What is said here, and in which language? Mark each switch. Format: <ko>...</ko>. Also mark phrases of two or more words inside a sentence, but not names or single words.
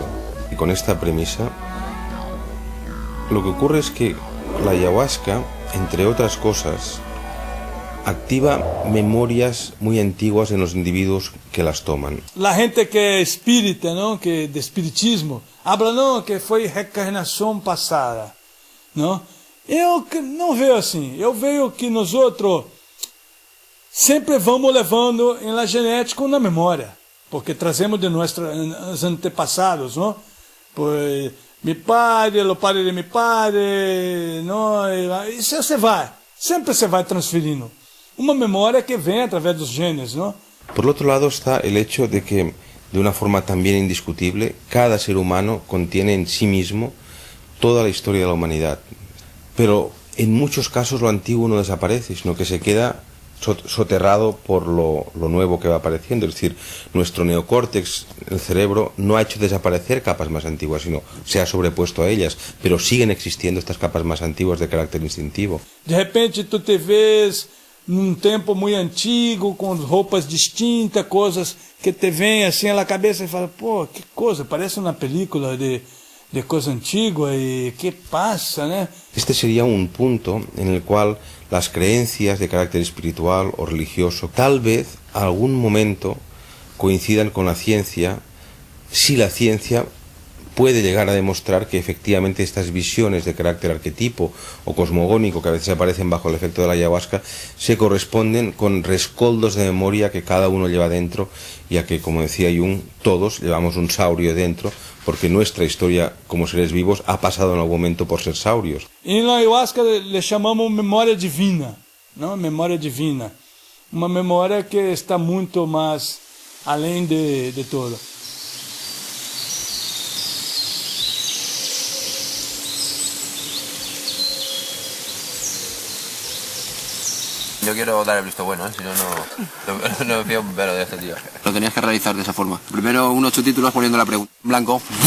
<es>Y con esta premisa, lo que ocurre es que la ayahuasca, entre otras cosas, activa memorias muy antiguas en los individuos que las toman. La gente que es espírita, ¿no? Que de espiritismo, habla, no,</es> <pt>que foi reencarnação passada, não? Eu não vejo assim. Eu vejo que nós outros sempre vamos levando em</pt> <es>la genética</es> <pt>ou na memória, porque trazemos de nossos antepassados, não?</pt> <es>Pois mi padre, o padre de mi padre,</es> <pt>não? Isso você vai, sempre se vai transferindo. Uma memória que vem através dos genes, ¿no?</pt> <es>Por el otro lado está el hecho de que, de una forma también indiscutible, cada ser humano contiene en sí mismo toda la historia de la humanidad. Pero en muchos casos lo antiguo no desaparece, sino que se queda soterrado por lo nuevo que va apareciendo. Es decir, nuestro neocórtex, el cerebro, no ha hecho desaparecer capas más antiguas, sino se ha sobrepuesto a ellas, pero siguen existiendo estas capas más antiguas de carácter instintivo.</es> <pt>De repente tú te ves num tempo muito antigo, com roupas distintas, coisas que te vêm assim na cabeça e fala, pô, que coisa, parece uma película de coisa antigua e que pasa, né?</pt> <es>Este sería un punto en el cual las creencias de carácter espiritual o religioso tal vez a algún momento coincidan con la ciencia, si la ciencia puede llegar a demostrar que efectivamente estas visiones de carácter arquetipo o cosmogónico que a veces aparecen bajo el efecto de la ayahuasca se corresponden con rescoldos de memoria que cada uno lleva dentro, ya que, como decía Jung, todos llevamos un saurio dentro, porque nuestra historia como seres vivos ha pasado en algún momento por ser saurios. En la ayahuasca le</es> <pt>chamamos memória divina, não? Memória divina. Uma memória que está muito mais além de todo.</pt> <es>Yo quiero dar el visto bueno, si no, no me fío un pelo de este tío. Lo tenías que realizar de esa forma. Primero unos subtítulos poniendo la pregunta en blanco.</es>